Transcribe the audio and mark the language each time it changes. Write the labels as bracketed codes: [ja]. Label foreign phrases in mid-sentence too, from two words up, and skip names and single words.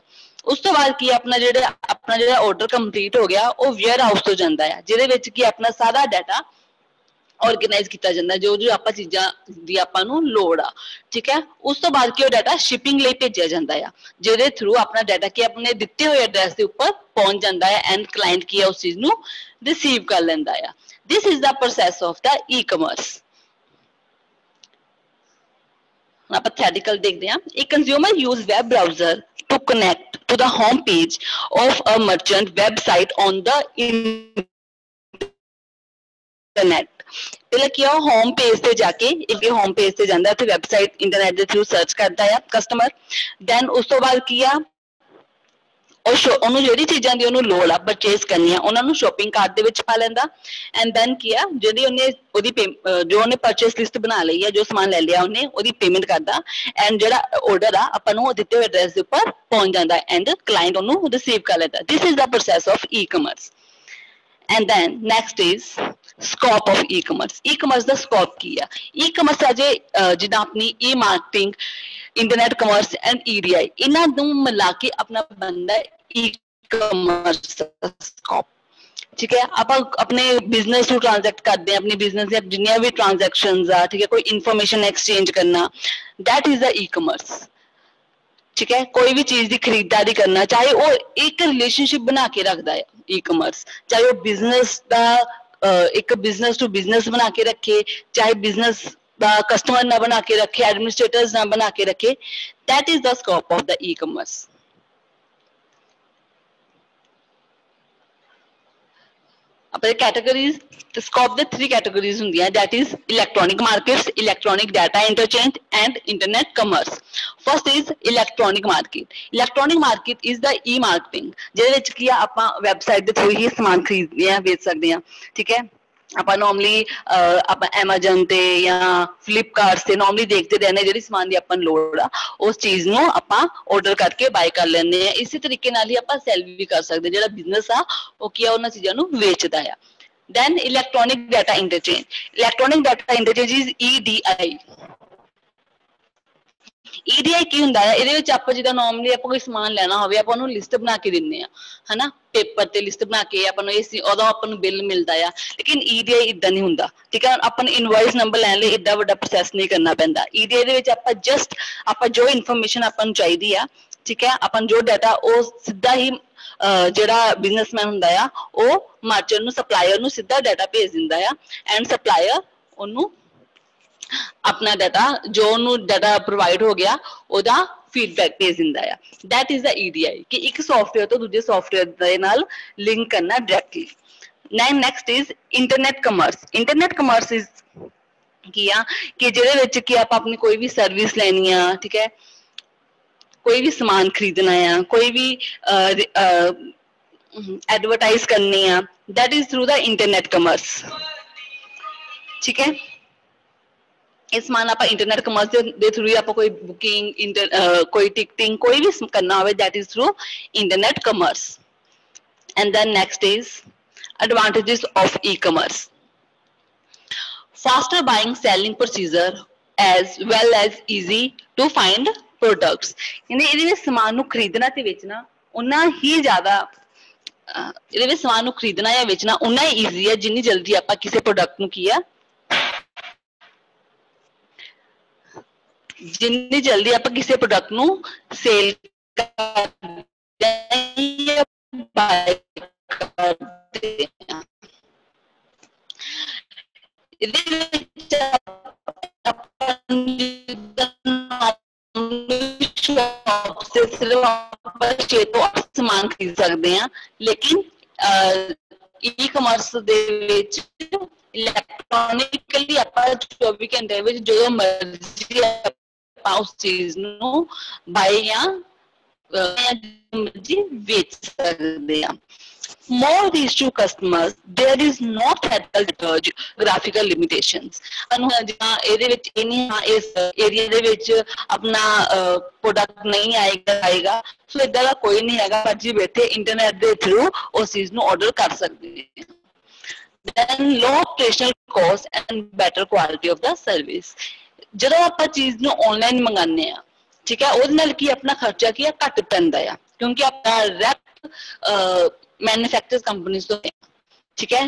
[pa] ਉਸ ਤੋਂ ਬਾਅਦ ਕੀ ਆਪਣਾ ਜਿਹੜਾ [en] order complete [pa] ਹੋ ਗਿਆ ਉਹ ਵੇਅਰ ਹਾਊਸ ਤੋਂ ਜਾਂਦਾ ਆ, ਜਿਹਦੇ ਵਿੱਚ ਕੀ ਆਪਣਾ ਸਾਰਾ [en] data organize [pa] ਕੀਤਾ ਜਾਂਦਾ, ਜੋ ਜੋ ਆਪਾਂ ਚੀਜ਼ਾਂ ਦੀ ਆਪਾਂ ਨੂੰ ਲੋੜ ਆ, ਠੀਕ ਹੈ। ਉਸ ਤੋਂ ਬਾਅਦ ਕੀ ਉਹ [en] data shipping [pa] ਲਈ ਭੇਜਿਆ ਜਾਂਦਾ ਆ, ਜਿਹਦੇ ਥਰੂ ਆਪਣਾ ਡਾਟਾ ਕੀ ਆਪਣੇ ਦਿੱਤੇ ਹੋਏ ਐਡਰੈਸ ਦੇ ਉੱਪਰ ਪਹੁੰਚ ਜਾਂਦਾ ਹੈ [en] and client [pa] ਕੀ ਆ ਉਸ ਚੀਜ਼ ਨੂੰ ਰਿਸੀਵ ਕਰ ਲੈਂਦਾ ਆ। [en] this is the process of the e-commerce. [pa] ਆਪਾਂ ਥਿਓਰੀਟਿਕਲ ਦੇਖਦੇ ਹਾਂ। [en] A consumer use web browser to connect to the home page of a merchant website on the internet। [pa] ਪਹਿਲਾਂ ਕੀ ਆ, [en] home page [pa] ਤੇ ਜਾ ਕੇ ਇੱਕ [en] home page [pa] ਤੇ ਜਾਂਦਾ, ਉੱਥੇ [en] website internet [pa] ਦੇ ਥਰੂ ਸਰਚ ਕਰਦਾ ਆ ਕਸਟਮਰ। ਦੈਨ ਉਸ ਤੋਂ ਬਾਅਦ ਕੀ ਆ, ਉਹਨੂੰ ਜਿਹੜੀ ਚੀਜ਼ਾਂ ਦੀ ਉਹਨੂੰ ਲੋੜ ਆ ਪਰਚੇਸ ਕਰਨੀ ਆ ਉਹਨਾਂ ਨੂੰ [en] shopping cart [pa] ਦੇ ਵਿੱਚ ਪਾ ਲੈਂਦਾ, [en] and then [pa] ਕੀ ਆ, ਜਿਹੜੀ ਉਹਦੀ ਜੋ ਉਹਨੇ [en] purchase list [pa] ਬਣਾ ਲਈ ਆ, ਜੋ ਸਮਾਨ ਲੈ ਲਿਆ ਉਹਨੇ, ਉਹਦੀ ਪੇਮੈਂਟ ਕਰਦਾ, ਐਂਡ ਜਿਹੜਾ ਆਰਡਰ ਆ ਆਪਾਂ ਨੂੰ ਦਿੱਤੇ ਹੋਏ ਐਡਰੈਸ ਦੇ ਉੱਪਰ ਪਹੁੰਚ ਜਾਂਦਾ [en] and client [pa] ਉਹਨੂੰ ਰਿਸੀਵ ਕਰ ਲੈਂਦਾ। [en] this is the process of e-commerce. And then next is scope of e-commerce। [pa] e-commerce ਦਾ scope ਕੀ ਆ? e-commerce ਅਜੇ ਜਿੱਦਾਂ ਆਪਣੀ [en] e-marketing, internet commerce and EDI, [pa] ਇਹਨਾਂ ਨੂੰ ਮਿਲਾ ਕੇ ਆਪਣਾ ਬਣਦਾ e-commerce ਦਾ scope, ਠੀਕ ਹੈ। ਆਪਾਂ ਆਪਣੇ ਬਿਜ਼ਨਸ ਨੂੰ ਟ੍ਰਾਂਜੈਕਟ ਕਰਦੇ ਹਾਂ, ਆਪਣੇ ਬਿਜ਼ਨਸ ਦੀਆਂ ਜਿੰਨੀਆਂ ਵੀ ਟ੍ਰਾਂਜੈਕਸ਼ਨਸ ਆ, ਠੀਕ ਹੈ, ਕੋਈ [en] information exchange [pa] ਕਰਨਾ, [en] that is the e-commerce, [pa] ਠੀਕ ਹੈ। ਕੋਈ ਵੀ ਚੀਜ਼ ਦੀ ਖਰੀਦਦਾਰੀ ਕਰਨਾ, ਚਾਹੇ ਉਹ ਇੱਕ ਰਿਲੇਸ਼ਨਸ਼ਿਪ ਬਣਾ ਕੇ ਰੱਖਦਾ ਹੈ e-commerce, ਚਾਹੇ ਉਹ ਬਿਜ਼ਨਸ ਦਾ ਇੱਕ [en] business to business [pa] ਬਣਾ ਕੇ ਰੱਖੇ, ਚਾਹੇ ਬਿਜ਼ਨਸ ਦਾ ਕਸਟਮਰ ਨਾ ਬਣਾ ਕੇ ਰੱਖੇ, ਐਡਮਿਨਿਸਟ੍ਰੇਟਰਸ ਨਾ ਬਣਾ ਕੇ ਰੱਖੇ, [en] that is the scope of the e-commerce। [pa] ਆਪਣੇ ਕੈਟਾਗਰੀਜ਼, scope ਦੇ 3 ਕੈਟਾਗਰੀਜ਼ ਹੁੰਦੀਆਂ, [en] that is electronic markets, electronic data interchange and internet commerce। First is electronic market। electronic market is the e-marketing, [pa] ਜਿਹਦੇ ਵਿੱਚ ਕੀ ਆ ਆਪਾਂ ਵੈਬਸਾਈਟ ਦੇ ਥਰੂ ਹੀ ਸਮਾਨ ਖਰੀਦਦੇ ਆ, ਵੇਚ ਸਕਦੇ ਆ, ਠੀਕ ਹੈ। ਆਪਾਂ ਨਾਰਮਲੀ ਆਪਾਂ ਐਮਾਜ਼ਨ ਤੇ ਜਾਂ ਫਲਿੱਪਕਾਰਟ ਤੇ ਨਾਰਮਲੀ ਦੇਖਦੇ ਰਹਿੰਦੇ, ਜਿਹੜੀ ਸਮਾਨ ਦੀ ਆਪਾਂ ਨੂੰ ਲੋੜ ਆ ਉਸ ਚੀਜ਼ ਨੂੰ ਆਪਾਂ ਆਰਡਰ ਕਰਕੇ ਬਾਈ ਕਰ ਲੈਂਦੇ ਆ। ਇਸੇ ਤਰੀਕੇ ਨਾਲ ਹੀ ਆਪਾਂ ਸੈਲ ਵੀ ਕਰ ਸਕਦੇ, ਜਿਹੜਾ ਬਿਜ਼ਨਸ ਆ ਉਹ ਕੀ ਆ ਉਹਨਾਂ ਚੀਜ਼ਾਂ ਨੂੰ ਵੇਚਦਾ ਆ। [en] Then electronic data interchange। electronic data interchange is EDI। [pa] EDI ਕੀ ਹੁੰਦਾ ਹੈ? ਇਹਦੇ ਵਿੱਚ ਆਪਾਂ ਜਿੱਦਾਂ ਨਾਰਮਲੀ ਆਪਾਂ ਕੋਈ ਸਮਾਨ ਲੈਣਾ ਹੋਵੇ, ਆਪਾਂ ਉਹਨੂੰ ਲਿਸਟ ਬਣਾ ਕੇ ਦਿੰਦੇ ਆ, ਹਨਾ, ਪੇਪਰ ਤੇ ਲਿਸਟ ਬਣਾ ਕੇ ਆਪਾਂ ਨੂੰ ਉਦੋਂ ਆਪਾਂ ਨੂੰ ਬਿੱਲ ਮਿਲਦਾ ਆ। ਲੇਕਿਨ EDI ਇਦਾਂ ਨਹੀਂ ਹੁੰਦਾ, ਠੀਕ ਹੈ। ਆਪਾਂ ਨੂੰ [en] invoice number [pa] ਲੈਣ ਲਈ ਏਡਾ ਵੱਡਾ ਪ੍ਰੋਸੈਸ ਨਹੀਂ ਕਰਨਾ ਪੈਂਦਾ। EDI ਦੇ ਵਿੱਚ ਆਪਾਂ ਜਸਟ ਆਪਾਂ ਜੋ ਇਨਫੋਰਮੇਸ਼ਨ ਆਪਾਂ ਨੂੰ ਚਾਹੀਦੀ ਆ, ਠੀਕ ਹੈ, ਆਪਾਂ ਨੂੰ ਜੋ ਡਾਟਾ ਉਹ ਸਿੱਧਾ ਹੀ ਜਿਹੜਾ ਬਿਜ਼ਨਸਮੈਨ ਹੁੰਦਾ ਆ ਉਹ ਮਰਚੈਂਟ ਨੂੰ, ਸਪਲਾਇਰ ਨੂੰ ਸਿੱਧਾ ਡਾਟਾ ਭੇਜ ਦਿੰਦਾ ਆ, [en] and supplier [pa] ਉਹਨੂੰ ਆਪਣਾ ਡਾਟਾ ਜੋ ਉਹਨੂੰ [en] data provide [pa] ਹੋ ਗਿਆ ਉਹਦਾ ਫੀਡਬੈਕ ਭੇਜ ਦਿੰਦਾ ਆ। [en] that is the EDI, [pa] ਕਿ ਇੱਕ ਸੌਫਟਵੇਅਰ ਤੋਂ ਦੂਜੇ ਸੌਫਟਵੇਅਰ ਦੇ ਨਾਲ ਲਿੰਕ ਕਰਨਾ ਡਾਇਰੈਕਟਲੀ। [en] Then next is internet commerce. Internet commerce is [pa] ਕੀ ਆ ਕਿ ਜਿਹਦੇ ਵਿੱਚ ਕਿ ਆਪਾਂ ਆਪਣੀ ਕੋਈ ਵੀ ਸਰਵਿਸ ਲੈਣੀ ਆ, ਠੀਕ ਹੈ, ਕੋਈ ਵੀ ਸਮਾਨ ਖਰੀਦਣਾ ਆ, ਕੋਈ ਵੀ ਐਡਵਰਟਾਈਜ਼ ਕਰਨੀ ਆ, [en] that is through the internet commerce, [pa] ਠੀਕ ਹੈ। ਇਹ ਸਮਾਨ ਆਪਾਂ [en] internet commerce [pa] ਦੇ ਥਰੂ ਹੀ ਆਪਾਂ ਕੋਈ ਬੁਕਿੰਗ ਕੋਈ ਟਿਕਟਿੰਗ ਕੋਈ ਵੀ ਕਰਨਾ ਹੋਵੇ, [en] that is through internet commerce. And then next is advantages of e-commerce. Faster buying selling procedure as well as easy to find products. [pa] यानी ਇਹਦੇ ਵਿੱਚ ਸਮਾਨ ਨੂੰ ਖਰੀਦਣਾ ਤੇ ਵੇਚਣਾ ਉਨਾ ਹੀ ਜ਼ਿਆਦਾ ਇਹਦੇ ਵਿੱਚ ਸਮਾਨ ਨੂੰ ਖਰੀਦਣਾ ਜਾਂ ਵੇਚਣਾ ਉਨਾ ਹੀ ਈਜ਼ੀ ਹੈ ਜਿੰਨੀ ਜਲਦੀ ਆਪਾਂ ਕਿਸੇ ਪ੍ਰੋਡਕਟ ਨੂੰ ਕੀ ਆ ਜਿੰਨੀ ਜਲਦੀ ਆਪਾਂ ਕਿਸੇ ਪ੍ਰੋਡਕਟ ਨੂੰ ਸੇਲ ਕਰਦੇ ਜਾਂ ਬਾਏ ਕਰਦੇ ਹਾਂ। ਇਹਦੇ ਵਿੱਚ ਆਪਾਂ [hi] शॉप से सिर्फ छे तो समान खरीद सकते हैं, लेकिन [pa] ਈ ਕਾਮਰਸ ਦੇ ਵਿੱਚ ਇਲੈਕਟ੍ਰਾਨਿਕਲੀ ਆਪਾਂ 24 ਘੰਟੇ ਵਿੱਚ ਜੋ ਮਰਜ਼ੀ ਆਪਾਂ ਉਸ ਚੀਜ਼ ਨੂੰ ਬਾਈ ਜਾਂ ਮਰਜ਼ੀ ਵੇਚ ਸਕਦੇ ਹਾਂ। [en] More reach to customers, there is no geographical limitations. [pa] ਅਨੂ ਜਿਹਾ ਇਹਦੇ ਵਿੱਚ ਇਹ ਨਹੀਂ ਹਾਂ ਇਸ ਏਰੀਆ ਦੇ ਵਿੱਚ ਆਪਣਾ ਪ੍ਰੋਡਕਟ ਨਹੀਂ ਆਏਗਾ, ਸੋ ਇਦਾਂ ਦਾ ਕੋਈ ਨਹੀਂ ਹੈਗਾ, ਮਰਜ਼ੀ ਬੈਠੇ ਇੰਟਰਨੈਟ ਦੇ ਥਰੂ ਉਸ ਚੀਜ਼ ਨੂੰ ਆਰਡਰ ਕਰ ਸਕਦੇ ਹਾਂ। [en] Then low operational cost and better quality of the service. [pa] ਜਦੋਂ ਆਪਾਂ ਚੀਜ਼ ਨੂੰ ਆਨਲਾਈਨ ਮੰਗਾਉਂਦੇ ਆ, ਠੀਕ ਹੈ, ਉਹਦੇ ਨਾਲ ਕੀ ਆਪਣਾ ਖਰਚਾ ਕੀ ਆ ਘੱਟ ਪੈਂਦਾ ਆ, ਕਿਉਂਕਿ ਆਪਾਂ ਡਾਇਰੈਕਟ [en] manufacture companies [pa] ਤੋਂ, ਠੀਕ ਹੈ।